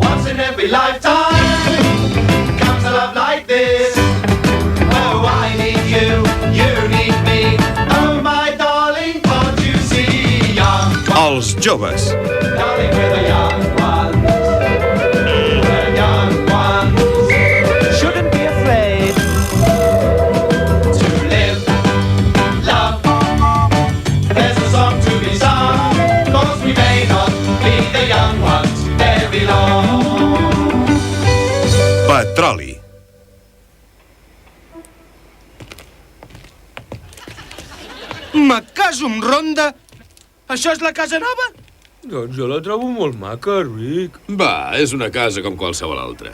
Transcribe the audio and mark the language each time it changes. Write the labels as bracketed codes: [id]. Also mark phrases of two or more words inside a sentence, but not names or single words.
[en] in every lifetime comes a love like this. Oh, I need you, you need me. Oh, my darling, can't you see? Young ones. [ca] Els joves. [en] Darling, we're the young ones. The young ones. Shouldn't be afraid to live, love. There's a song to be sung, 'cause we may not be the young ones very long. [ca] Petroli. Me caso amb Ronda? Això és la casa nova? Doncs jo la trobo molt maca, Rick. Va, és una casa com qualsevol altra.